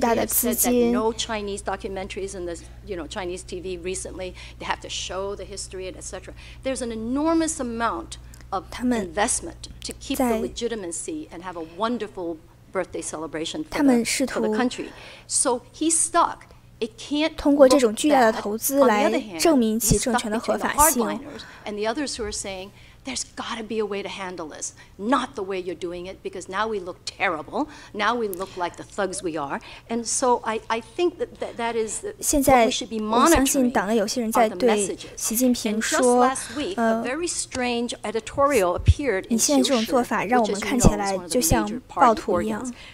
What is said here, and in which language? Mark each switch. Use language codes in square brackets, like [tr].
[en] They have said that no Chinese documentaries in the Chinese TV recently. They have to show the history, etc. There's an enormous amount of investment to keep the legitimacy and have a wonderful birthday celebration for the country. So he's stuck. [zh] 通过这种巨大的投资来证明其政权的合法性。 [en] And the others who are saying, there's got to be a way to handle this, not the way you're doing it, because now we look terrible. Now we look like the thugs we are. And so I think that is what we should be monitoring are the messages. And just last week, a very strange editorial appeared in Qiushi, which is one of the major party organs.